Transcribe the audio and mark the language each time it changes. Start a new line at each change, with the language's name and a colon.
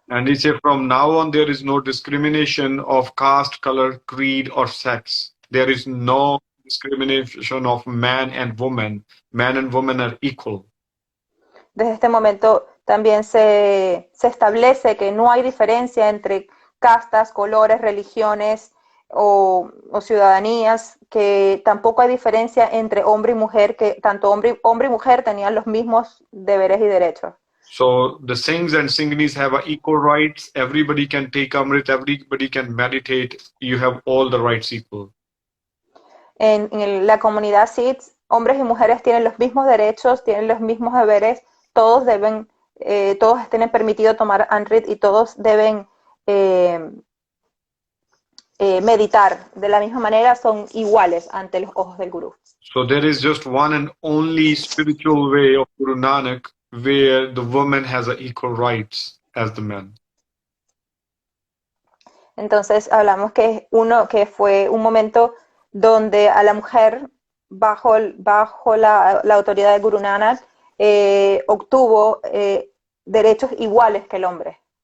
English: And he said from now on there is no discrimination of caste, color, creed or sex. There is no discrimination of man and woman. Man and woman are equal.
Spanish: Desde este momento también se establece que no hay diferencia entre castas, colores, religiones o ciudadanías, que tampoco hay diferencia entre hombre y mujer, que tanto hombre y mujer tenían los mismos deberes y derechos.
English: So the Singhs and Singhanis have equal rights. Everybody can take Amrit, everybody can meditate. You have all the rights equal.
Spanish: En la comunidad Sikh, hombres y mujeres tienen los mismos derechos, tienen los mismos deberes, todos tienen permitido tomar Amrit y todos deben meditar de la misma manera, son iguales ante los ojos del Gurú.
English: So there is just one and only spiritual way of Guru Nanak where the woman has equal rights as the man.
Spanish: Entonces hablamos que fue un momento donde a la mujer, bajo la autoridad de Guru Nanak, obtuvo derechos iguales que el hombre.